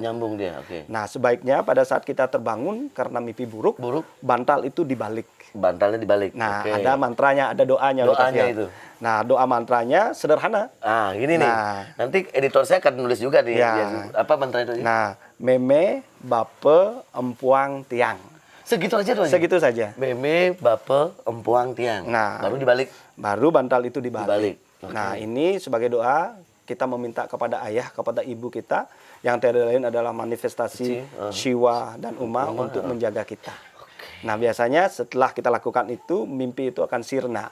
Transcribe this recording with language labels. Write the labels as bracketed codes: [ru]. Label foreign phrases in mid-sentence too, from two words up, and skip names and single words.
[id] Nyambung dia, oke. Nah, sebaiknya pada saat kita terbangun karena mimpi buruk, bantal itu dibalik. Bantalnya dibalik. Nah, Oke. ada mantranya, ada doanya. Doanya Kak, itu. Nah, doa mantranya sederhana. Gini nih. Nanti editor saya akan nulis juga nih. Ya. Apa mantra itu? Nah, [ban] meme, bape, empuang, tiang. [id] Segitu aja doanya? Segitu saja. [ban] Meme, bape, empuang, tiang. [id] Nah, baru dibalik. Baru bantal itu dibalik. Okay. Nah, ini sebagai doa kita meminta kepada ayah, kepada ibu kita yang tiada lain adalah manifestasi Shiva dan Uma untuk menjaga kita. Nah, biasanya setelah kita lakukan itu, mimpi itu akan sirna.